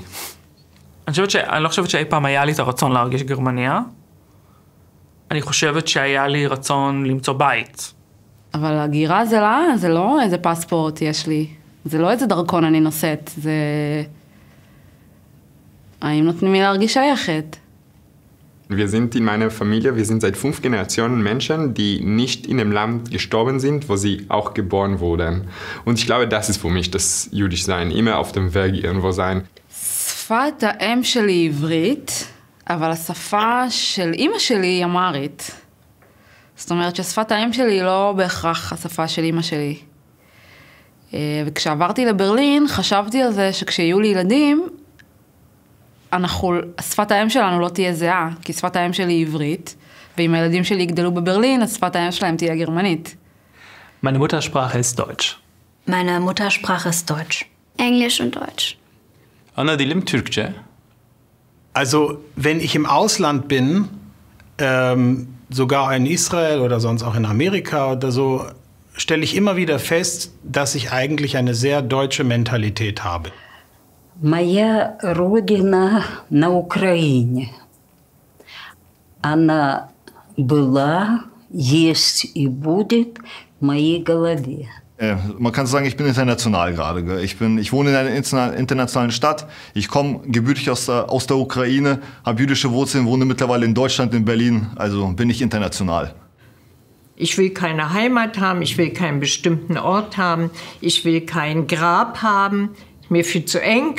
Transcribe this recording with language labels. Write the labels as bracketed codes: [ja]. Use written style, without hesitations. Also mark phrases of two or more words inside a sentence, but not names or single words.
[he] אני לא חושבת שאי פעם היה לי את הרצון להרגיש גרמניה. אני חושבת שהיה לי רצון למצוא בית. אבל הגירה זה לא איזה פספורט יש לי. זה לא איזה דרכון אני נושאת. זה... האם נותנים לי להרגיש שייכת? [de] Wir sind in meiner Familie, wir sind seit 5 Generationen Menschen, die nicht in dem Land gestorben sind, wo sie auch geboren wurden. Und ich glaube, das ist für mich das Jüdischsein, immer auf dem Weg irgendwo sein. [he] שפת האם שלי היא עברית, אבל השפה של אמא שלי היא אמהרית. זאת אומרת ששפת האם שלי היא לא בהכרח השפה של אמא שלי. וכשעברתי לברלין, חשבתי על זה שכשיהיו לי ילדים, שפת האם שלנו לא תהיה זהה, כי שפת האם שלי היא עברית, ואם הילדים שלי יגדלו בברלין, אז שפת האם שלהם תהיה גרמנית. [de] Meine Muttersprache ist Deutsch. Meine Muttersprache ist Deutsch. Englisch und Deutsch. [tr] Ana dilim Türkçe. [de] Also, wenn ich im Ausland bin, sogar in Israel oder sonst auch in Amerika oder so, stelle ich immer wieder fest, dass ich eigentlich eine sehr deutsche Mentalität habe. [ru] Моя родина на Украине. Она была, есть и будет в моей голове. [de] Man kann sagen, ich bin international gerade. Ich wohne in einer internationalen Stadt. Ich komme gebürtig aus der Ukraine, habe jüdische Wurzeln, wohne mittlerweile in Deutschland, in Berlin. Also bin ich international. Ich will keine Heimat haben, ich will keinen bestimmten Ort haben, ich will kein Grab haben, mir viel zu eng.